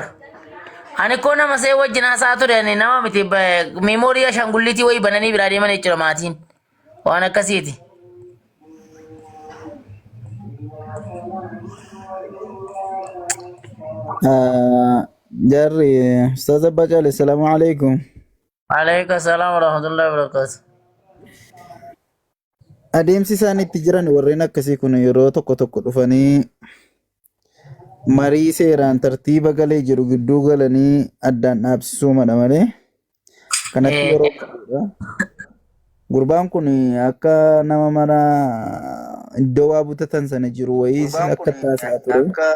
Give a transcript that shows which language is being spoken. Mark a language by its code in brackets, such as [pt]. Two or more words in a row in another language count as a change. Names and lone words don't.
[om] Ani koo nama see wajjin haasaa ture nama miti meemoorii ashangulliitii wayii bananii biraa deeman jechuudha maatiin. Waan akkasiiti. Jarri Ustaz Abbaa Caalee [ar] السلام عليكم. وعليكم السلام ورحمة الله وبركاته. [om] Adeemsi isaan itti jiran warreen akkasii kun yeroo tokko tokko dhufanii marii seeraan tartiiba galee jiru gidduu galanii addaan dhaabsisuu madha malee kanatti yeroo qabudha. Gurbaan kun akka nama mana iddoo waa butatan sana jiru wayiis akka taasisaa ture.